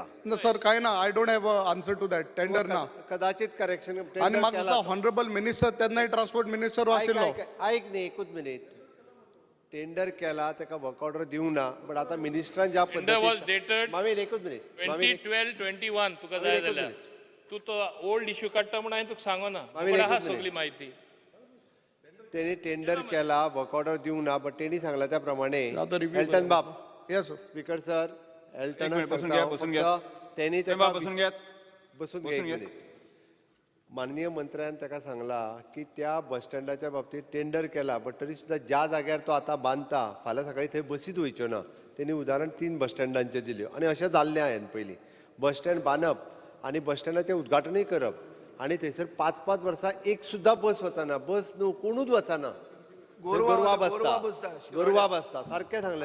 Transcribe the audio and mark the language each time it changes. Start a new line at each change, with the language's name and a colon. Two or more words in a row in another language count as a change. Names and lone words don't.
English: no sir
Konkani: काय ना
English: I don't have a answer to that tender ना
Konkani: कदाचित करेक्शन आणि म्हाका दिसता
English: honourable minister
Konkani: तेन्नाय
English: transport minister
Konkani: आशिल्लो ऐक न्ही एकूच मिनिट टेंडर केला ताका
English: work order
Konkani: दिवंक ना बट आता मिनिस्टरान ज्या
English: Tender was dated
Konkani: मामीन एकूच मिनिट 2012-21 तुका जाय जाल्यार तू तो
English: old issue
Konkani: काडटा म्हणून हांवें तुका सांगो ना आहा सगळी म्हायती तेणी टेंडर केला
English: work order
Konkani: दिवंक ना बट तेणी सांगला त्या प्रमाणे आता review एल्टन बाब
English: yes speaker sir एल्टन
Marathi: मिनिट, बसून घ्या, बसून घ्या. त्यांनी बसून घ्या. बसून बसून घ्या घ्या.
Konkani: माननीय मंत्र्यान ताका सांगला की त्या बस स्टँडाच्या बाबतीत टेंडर केला बट तरी सुद्धा ज्या जाग्यार तो आता बांदता फाल्यां सकाळी थंय बसीत वयच्यो ना त्यांनी उदाहरण 3 बस स्टँडांचे दिल्यो आणि अशें जाल्लें हांवें पयलीं बस स्टँड बांदप आनी बस स्टँडाचें उद्घाटनूय करप आनी थंयसर 5-5 वर्सां एक सुद्धा बस वचना बस न्हू कोणूच वचना गोरवा बसता गोरवा बसता सारकें सांगलें